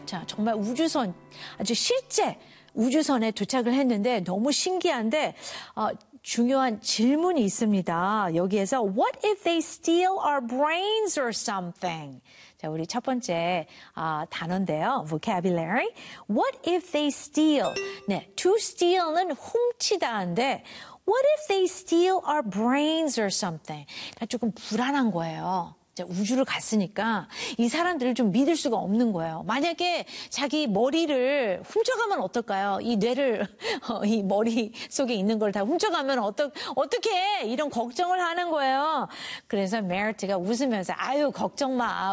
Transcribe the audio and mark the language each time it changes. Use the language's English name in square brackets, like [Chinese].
[Korean] 자, 정말 우주선, 아주 실제 우주선에 도착을 했는데 너무 신기한데 중요한 질문이 있습니다. 여기에서 [English] What if they steal our brains or something? [Korean] 자, 우리 첫 번째 단어인데요. [English] Vocabulary. What if they steal? 네, to steal은 [Korean] 훔치다인데 [English] What if they steal our brains or something? [Korean] 조금 불안한 거예요. 우주를 갔으니까 이 사람들을 좀 믿을 수가 없는 거예요. 만약에 자기 머리를 훔쳐가면 어떨까요? 이 뇌를, 이 머리 속에 있는 걸 다 훔쳐가면 어떻게 해? 이런 걱정을 하는 거예요. 그래서 메리트가 웃으면서, 아유, 걱정 마.